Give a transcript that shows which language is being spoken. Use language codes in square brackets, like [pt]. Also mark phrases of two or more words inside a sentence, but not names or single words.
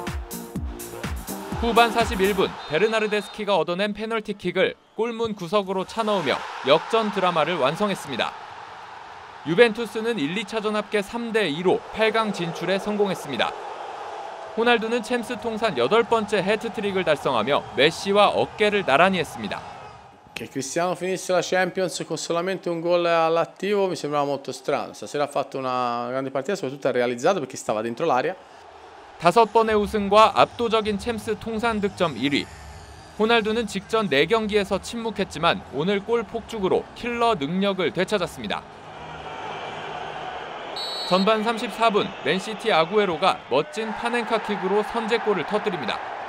[ko] 후반 41분 베르나르데스키가 얻어낸 페널티킥을 골문 구석으로 차넣으며 역전 드라마를 완성했습니다. 유벤투스는 1, 2차전 합계 3대2로 8강 진출에 성공했습니다. 호날두는 챔스 통산 8번째 해트트릭을 달성하며 메시와 어깨를 나란히 했습니다. [it] Che Cristiano finisse la Champions con solamente un gol all'attivo mi sembrava molto strano. Stasera ha fatto una grande partita, soprattutto ha realizzato perché stava dentro l'area. [ko] 5번의 우승과 압도적인 챔스 통산 득점 1위. 호날두는 직전 4경기에서 침묵했지만 오늘 골 폭죽으로 킬러 능력을 되찾았습니다. 전반 34분 맨시티 아구에로가 멋진 파넨카킥으로 선제골을 터뜨립니다.